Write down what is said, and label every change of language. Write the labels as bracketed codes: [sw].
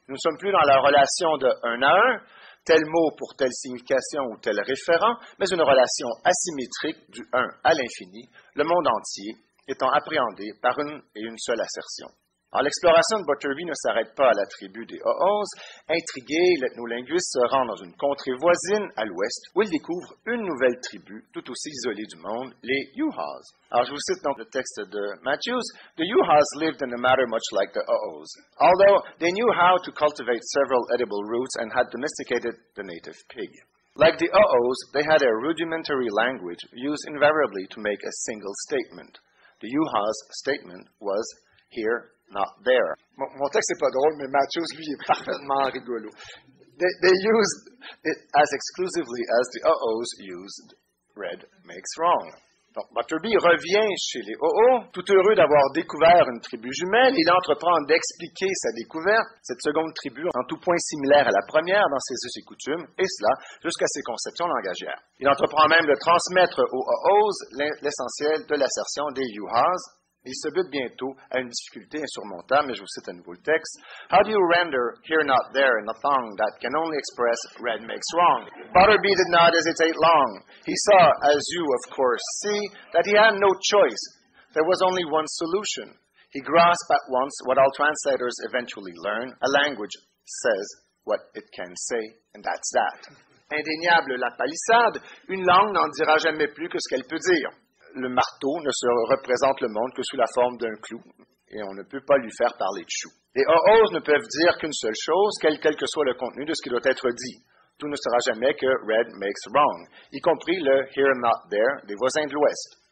[fr] Nous ne sommes plus dans la relation de un à un, tel mot pour telle signification ou tel référent, mais une relation asymétrique du un à l'infini, le monde entier étant appréhendé par une et une seule assertion. Alors, l'exploration de Butterby ne s'arrête pas à la tribu des Ho'os. Intrigués, l'ethnolinguiste se rend dans une contrée voisine à l'ouest où il découvre une nouvelle tribu tout aussi isolée du monde, les Yuhas. Alors, je vous cite donc le texte de Matthews. [en] The Yuhas lived in a matter much like the Ho'os. Although they knew how to cultivate several edible roots and had domesticated the native pig. Like the Ho'os, they had a rudimentary language used invariably to make a single statement. The Yuhas' statement was, here, not there. [fr] Mon texte n'est pas drôle, mais Matthews, lui, est parfaitement rigolo. [en] They used it as exclusively as the Ho'os used red makes wrong. [fr] Donc, Butterby revient chez les Ho'os, tout heureux d'avoir découvert une tribu jumelle. Il entreprend d'expliquer sa découverte, cette seconde tribu, en tout point similaire à la première dans ses us et coutumes, et cela jusqu'à ses conceptions langagières. Il entreprend même de transmettre aux Ho'os l'essentiel de l'assertion des Yuhas. Il se bute bientôt à une difficulté insurmontable, mais je vous cite à nouveau le texte. [en] How do you render here not there in a tongue that can only express red makes wrong? Butterby did not hesitate long. He saw, as you of course see, that he had no choice. There was only one solution. He grasped at once what all translators eventually learn. A language says what it can say, and that's that. [fr] Indéniable la palissade, une langue n'en dira jamais plus que ce qu'elle peut dire. Le marteau ne se représente le monde que sous la forme d'un clou, et on ne peut pas lui faire parler de chou. Les Ho'os ne peuvent dire qu'une seule chose, quel que soit le contenu de ce qui doit être dit. Tout ne sera jamais que [en] red makes wrong, [fr] y compris le [en] here not there [fr] des voisins de l'Ouest.